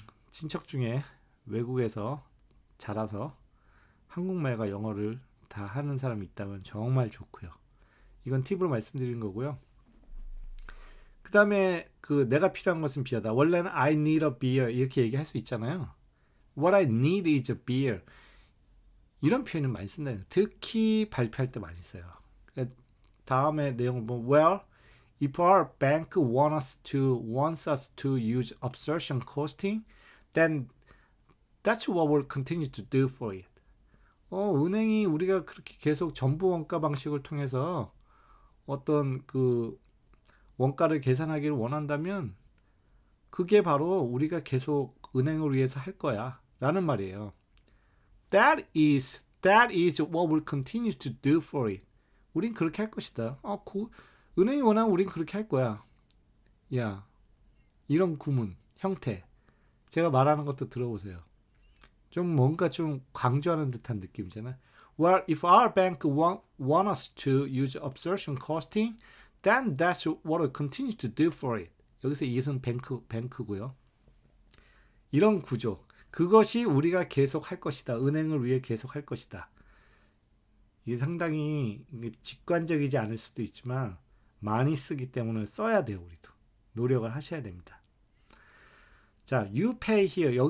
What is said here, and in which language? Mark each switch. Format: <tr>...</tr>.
<ko>친척 중에 외국에서 자라서 한국말과 영어를 다 하는 사람이 있다면 정말 좋고요. 이건 팁으로 말씀드린 거고요. 그 다음에 내가 필요한 것은 비어다. 원래는</ko> <en>I need a beer</en> <ko>이렇게 얘기할 수 있잖아요.</ko> <en>What I need is a beer.</en> <ko>이런 표현을 많이 쓴다. 특히 발표할 때 많이 써요. 다음에 내용을 보면</ko> <en>Well, if our bank wants us to use absorption costing, then that's what we'll continue to do for it.</en> <ko>은행이 우리가 그렇게 계속 전부 원가 방식을 통해서 어떤 원가를 계산하기를 원한다면 그게 바로 우리가 계속 은행을 위해서 할 거야 라는 말이에요.</ko> <en>That is what we'll continue to do for it.</en> <ko>우린 그렇게 할 것이다. 은행이 원하면 우린 그렇게 할 거야. 야, 이런 구문, 형태. 제가 말하는 것도 들어보세요. 좀 뭔가 좀 강조하는 듯한 느낌이잖아.</ko> <en>Well, if our bank want us to use absorption costing, then that's what we'll continue to do for it.</en> <ko>여기서 이것은 뱅크고요. 이런 구조. 그것이 우리가 계속 할 것이다. 은행을 위해 계속 할 것이다. 이게 상당히 직관적이지 않을 수도 있지만 많이 쓰기 때문에 써야 돼요. 우리도. 노력을 하셔야 됩니다. 자,</ko> <en>you pay here.</en>